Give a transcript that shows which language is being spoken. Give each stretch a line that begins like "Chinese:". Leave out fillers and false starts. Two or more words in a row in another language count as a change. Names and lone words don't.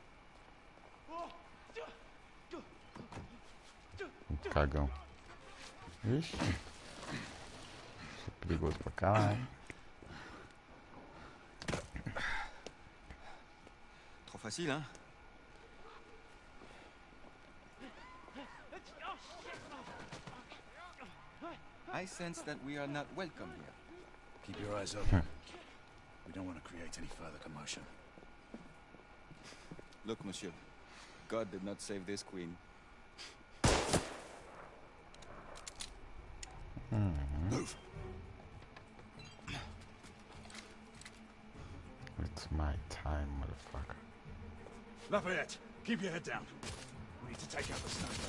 Portuguese: Cagão. Vixe. Isso é perigoso pra caralho.
French: Trop facile, hein?
English: I sense that we are not welcome here. Keep your eyes open. We don't want to create any further commotion. Look, monsieur. God did not save this queen. Move. It's my time, motherfucker. Lafayette, keep your head down. We need to take out the sniper.